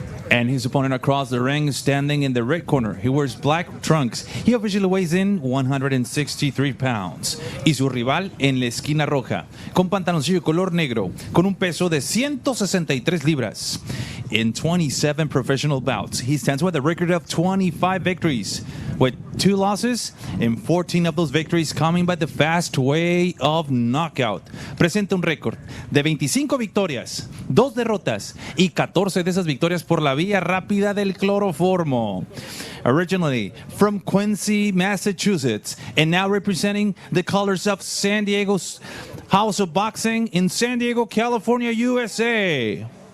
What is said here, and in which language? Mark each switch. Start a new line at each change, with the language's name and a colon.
English: And his opponent across the ring, standing in the red corner. He wears black trunks. He officially weighs in 163 pounds.
Spanish: Y su rival en la esquina roja, con pantaloncillo color negro, con un peso de 163 libras.
English: In 27 professional bouts, he stands with a record of 25 victories, with 2 losses and 14 of those victories coming by the fast way of knockout.
Spanish: Presenta un récord de 25 victorias, 2 derrotas y 14 de esas victorias por la vía rápida del cloroformo.
English: Originally from Quincy, Massachusetts, and now representing the colors of San Diego's House of Boxing in San Diego, California, USA.